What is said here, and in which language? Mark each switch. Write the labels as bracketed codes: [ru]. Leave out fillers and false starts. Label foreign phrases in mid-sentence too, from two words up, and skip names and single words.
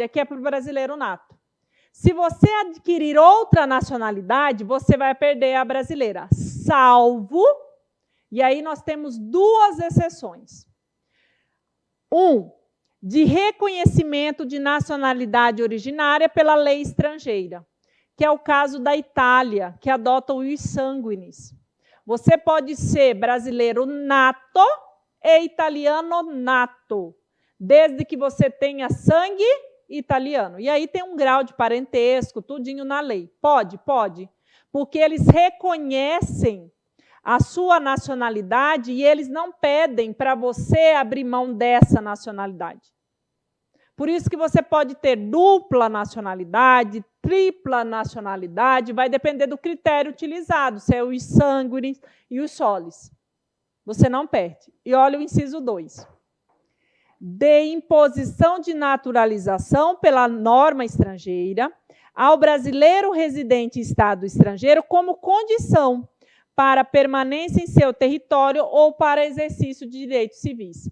[pt] Aqui é para o brasileiro nato. Se você adquirir outra nacionalidade, você vai perder a brasileira. Salvo, e aí nós temos duas exceções. De reconhecimento de nacionalidade originária pela lei estrangeira, que é o caso da Itália, que adota o [la] ius sanguinis. [pt] Você pode ser brasileiro nato e italiano nato, desde que você tenha sangue italiano. E aí tem um grau de parentesco, tudinho na lei. Pode, porque eles reconhecem a sua nacionalidade e eles não pedem para você abrir mão dessa nacionalidade. Por isso que você pode ter dupla nacionalidade, tripla nacionalidade, vai depender do critério utilizado, se é o [la] ius sanguinis [pt] e [la] os solis. [pt] Você não perde. E olha o inciso 2. De imposição de naturalização pela norma estrangeira ao brasileiro residente em estado estrangeiro como condição para permanência em seu território ou para exercício de direitos civis.